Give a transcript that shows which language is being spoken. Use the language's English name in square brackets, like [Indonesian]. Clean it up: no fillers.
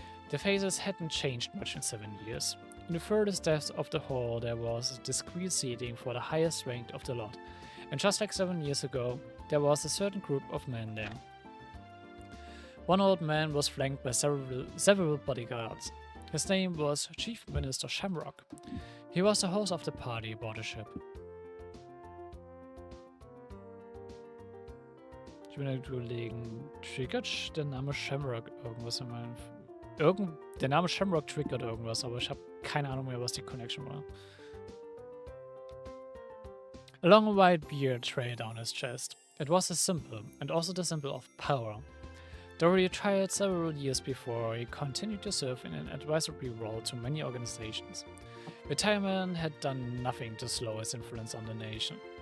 [English] Their faces hadn't changed much in 7 years. In the furthest depths of the hall there was discreet seating for the highest ranked of the lot, and just like 7 years ago, there was a certain group of men there. One old man was flanked by several bodyguards. His name was Chief Minister Shamrock. He was the host of the party aboard the ship. [German] Ich bin überlegen, triggert der Name Shamrock irgendwas in meinem... Der Name Shamrock triggert irgendwas, aber ich habe keine Ahnung mehr, was die Connection war. [English] A long white beard trailed down his chest. It was a symbol, and also the symbol of power. Though retired several years before, he continued to serve in an advisory role to many organizations. Retirement had done nothing to slow his influence on the nation.